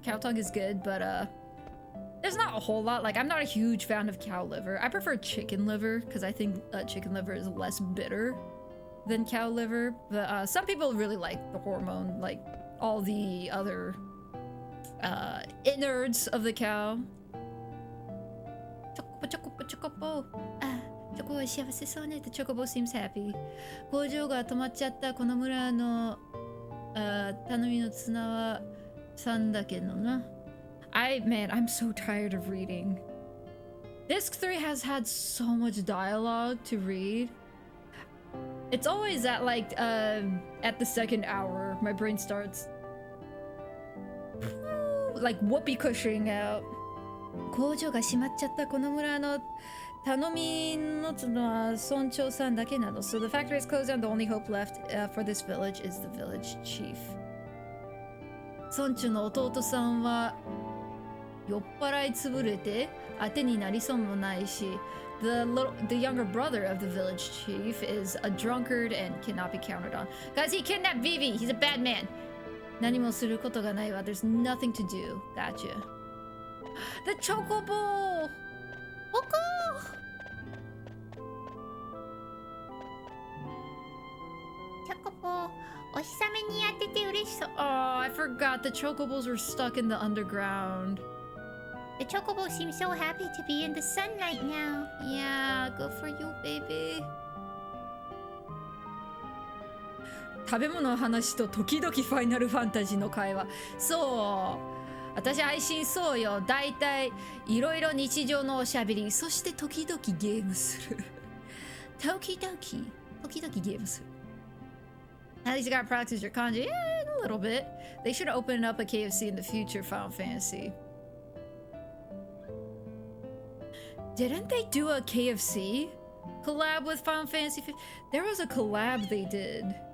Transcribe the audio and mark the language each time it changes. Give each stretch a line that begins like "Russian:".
English: Cow tongue is good, but there's not a whole lot. Like, I'm not a huge fan of cow liver. I prefer chicken liver because I think chicken liver is less bitter than cow liver. But some people really like the hormone, like all the other innards of the cow. Chocobo, chocobo.
Japanese: Chocobo 幸せそうね。
English: Chocobo seems happy.
Japanese: 工場が止まっちゃったこの村の頼みの綱は3だけどな。
English: Man, I'm so tired of reading. Disc 3 has had so much dialogue to read. It's always at like at the second hour my brain starts like whoopee cushioning out.
Japanese: 工場が閉まっちゃったこの村の頼みの綱は村長さんだけなの。
English: So the factory is closed down. The only hope left for this village is the village chief.
Japanese: 村長の弟さんは酔っ払い潰れて当てになりそうもないし、
English: The younger brother of the village chief is a drunkard and cannot be counted on. Guys, he kidnapped Vivi. He's a bad man.
Japanese: 何もすることがないわ。
English: There's nothing to do. Gotcha. The chocobo.
Japanese: おこチョコボお日様に当てて嬉しそう。
English: Oh, I forgot the chocobos were stuck in the underground. The chocobo seems so happy to be in the sunlight now. Yeah, good for you, baby.
Japanese: 食べ物の話と時々ファイナルファンタジーの会話。そう。私配信そうよ。だいたいいろいろ日常のおしゃべり、そして時々ゲームする。時々ゲームする。
English: At least you got practice your kanji. Yeah, a little bit. They should open up a KFC in the future, Final Fantasy. Didn't they do a KFC collab with Final Fantasy? There was a collab they did.